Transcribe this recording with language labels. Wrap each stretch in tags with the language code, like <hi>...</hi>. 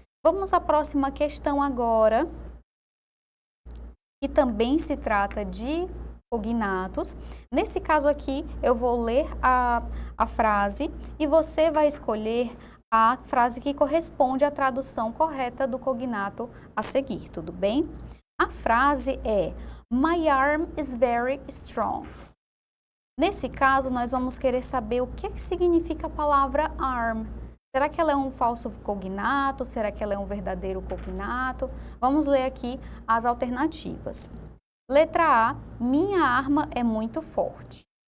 <pt>Vamos à próxima questão agora, que também se trata de cognatos. Nesse caso aqui, eu vou ler a frase e você vai escolher a frase que corresponde à tradução correta do cognato a seguir, tudo bem? A frase é:</pt> <en>My arm is very strong.</en> <pt>Nesse caso, nós vamos querer saber o que significa a palavra arm. Será que ela é um falso cognato? Será que ela é um verdadeiro cognato? Vamos ler aqui as alternativas. Letra A, minha arma é muito forte.</pt>